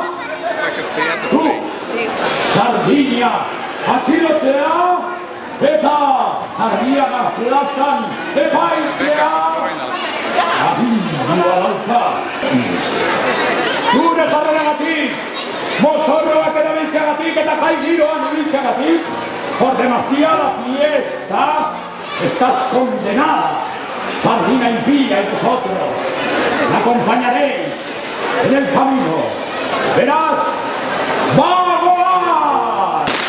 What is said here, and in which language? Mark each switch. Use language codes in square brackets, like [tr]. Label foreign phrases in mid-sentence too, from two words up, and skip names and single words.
[es] Tú, [eu] Sardinia, Atxilotzea, eta Arriaga plazan epaitzea. Agindua dauka. Zure jarreragatik, mozorroak erabiltzeagatik eta jai giroan ibiltzeagatik, [es] por demasiada fiesta, estás condenada. Sardina impía y vosotros la acompañaréis en el camino. Verás, ¡vamos!